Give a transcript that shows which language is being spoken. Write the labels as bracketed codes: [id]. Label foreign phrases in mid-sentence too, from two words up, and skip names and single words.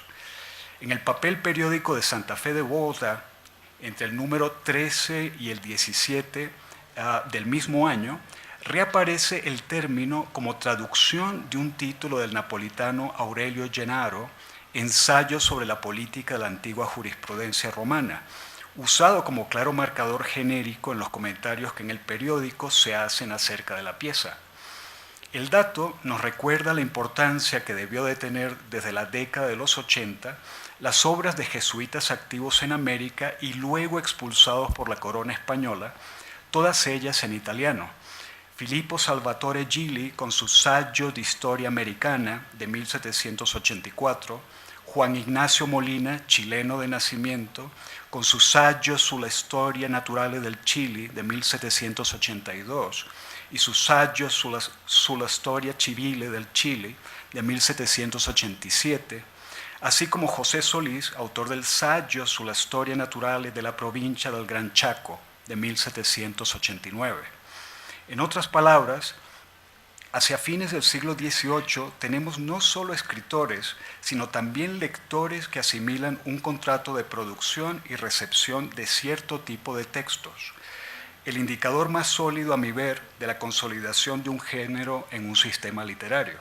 [es] En el papel periódico de Santa Fe de Bogotá, entre el número 13 y el 17 del mismo año, reaparece el término como traducción de un título del napolitano Aurelio Gennaro, Ensayo sobre la política de la antigua jurisprudencia romana, usado como claro marcador genérico en los comentarios que en el periódico se hacen acerca de la pieza. El dato nos recuerda la importancia que debió de tener desde la década de los 80 las obras de jesuitas activos en América y luego expulsados por la corona española, todas ellas en italiano. Filippo Salvatore Gili con su Saggio di Storia Americana de 1784, Juan Ignacio Molina, chileno de nacimiento, con su Saggio sulla Storia Naturale del Chile de 1782 y su Saggio sulla Storia Civile del Chile de 1787, así como José Solís, autor del Saggio sulla storia naturale della provincia del Gran Chaco, de 1789. En otras palabras, hacia fines del siglo XVIII tenemos no solo escritores, sino también lectores que asimilan un contrato de producción y recepción de cierto tipo de textos, el indicador más sólido a mi ver de la consolidación de un género en un sistema literario.